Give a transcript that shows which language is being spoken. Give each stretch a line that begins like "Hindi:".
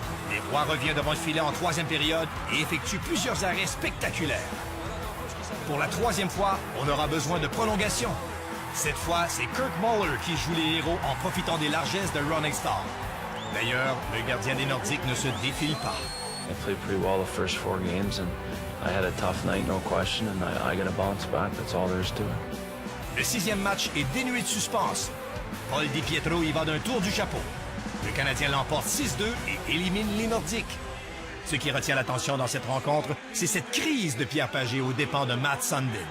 French: Les Roy revient devant le filet en 3e période et effectue plusieurs arrêts spectaculaires. Pour la 3e fois, on aura besoin de prolongation. Cette fois, c'est Kirk Muller qui joue les héros en profitant des largesses de Ron Extall. D'ailleurs, le gardien des Nordiques ne se défile pas.
English: I played pretty well the first 4 games, and I had a tough night, no question, and I got to bounce back. That's all there is to it.
French: Le 6e match est dénué de suspense. Paul DiPietro y va d'un tour du chapeau. Le Canadien l'emporte 6-2 et élimine les Nordiques. Ce qui retient l'attention dans cette rencontre, c'est cette crise de Pierre Pagé aux dépens de Matt Sundin.